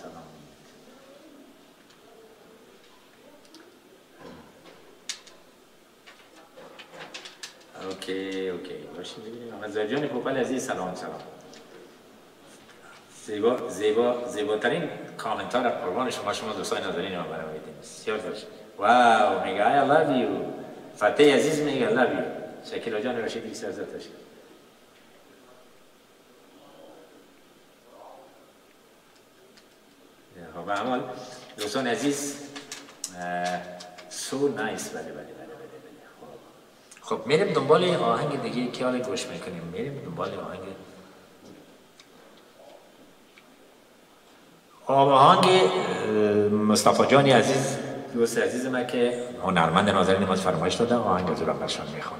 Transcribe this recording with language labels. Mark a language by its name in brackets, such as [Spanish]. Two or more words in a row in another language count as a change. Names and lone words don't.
[Persian] اوکی باشیم ببینیم. محمد جان پوپل عزیز سلام. زیباترین کامنتار قربان شما دوستان ناظرین ما برام میدین. بسیار خوش. واو میگه [English] I love you. [Persian] فتح عزیز میگه [English] I love you. [Persian] شکیلا جان رشیدی بسیار زیاد تشکر. به عمال دوستان عزیز [English] so nice. [Persian] بله. خب میریم دنبال آهنگ دیگه که حالا گوش میکنیم. میریم دنبال آهنگ مصطفی جانی عزیز، دوست عزیز من که هنرمند ناظرین ما فرمایش داده آهنگ از او را برشان میخوانم.